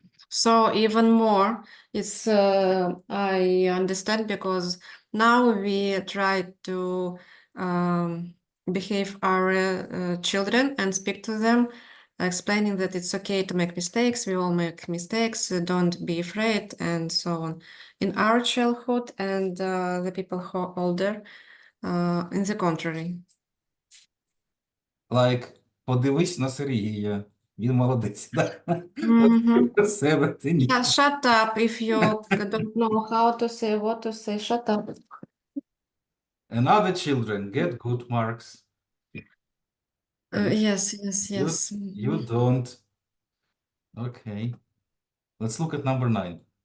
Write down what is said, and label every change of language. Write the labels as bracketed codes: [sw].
[en] So even more, it's I understand because now we try to behave our children and speak to them, explaining that it's okay to make mistakes. We all make mistakes. Don't be afraid, and so on. In our childhood and the people who are older, in the contrary. [uk] Like, подивись на Сергія. Він молодець, да? Mhm. Про себе ти ні. [en] Yeah, shut up if you don't know how to say what to say. Shut up. And other children get good marks. Yes, yes, You, yes. you don't. Okay. Let's look at number 9.